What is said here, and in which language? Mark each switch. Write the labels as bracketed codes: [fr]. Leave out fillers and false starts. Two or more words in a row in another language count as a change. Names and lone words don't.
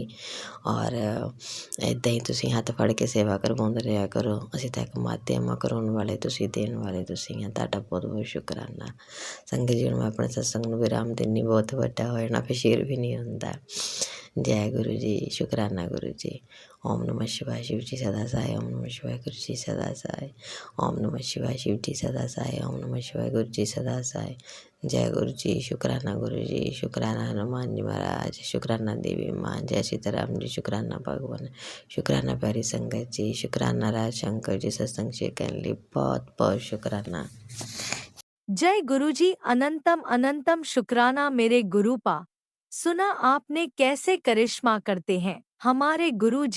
[pa] ਔਰ ਇੱਦਾਂ ਹੀ ਤੁਸੀਂ ਹੱਥ ਫੜ ਕੇ ਸੇਵਾ ਕਰਵਾਉਂਦੇ ਰਿਹਾ ਕਰੋ। ਅਸੀਂ ਤਾਂ ਇੱਕ ਮਾਧਿਅਮ ਆ, ਕਰਾਉਣ ਵਾਲੇ ਤੁਸੀਂ, ਦੇਣ ਵਾਲੇ ਤੁਸੀਂ ਆ। ਤੁਹਾਡਾ ਬਹੁਤ ਬਹੁਤ ਸ਼ੁਕਰਾਨਾ। ਸੰਗਤ ਜੀ ਨੂੰ ਮੈਂ ਆਪਣੇ ਸਤਸੰਗ ਨੂੰ ਵਿਰਾਮ ਦਿੰਦੀ, ਬਹੁਤ ਵੱਡਾ ਹੋ ਜਾਣਾ, ਫਿਰ ਸ਼ੇਰ ਵੀ ਨਹੀਂ ਹੁੰਦਾ। ਜੈ ਗੁਰੂ ਜੀ, ਸ਼ੁਕਰਾਨਾ ਗੁਰੂ ਜੀ। [hi] ओम नमः शिवाय शिव जी सदा साई। ओम नमः शिवाय गुरु जी सदा साई। ओम नमः शिवाय शिव जी सदा साई। ओम नमः शिवाय गुरु जी सदा साई। जय गुरु जी, शुकराना गुरु जी, शुकराना हनुमान जी महाराज, शुकराना देवी माँ, जय सीताराम जी, शुकराना भगवान, शुकराना प्यारी संगत जी, शुकराना राज शंकर जी सत्संग शेयर करने लिए बहुत बहुत शुकराना। जय गुरु जी, अनंतम अनंतम शुक्राना मेरे गुरु पा। सुना आपने कैसे करिश्मा करते हैं हमारे गुरु जी।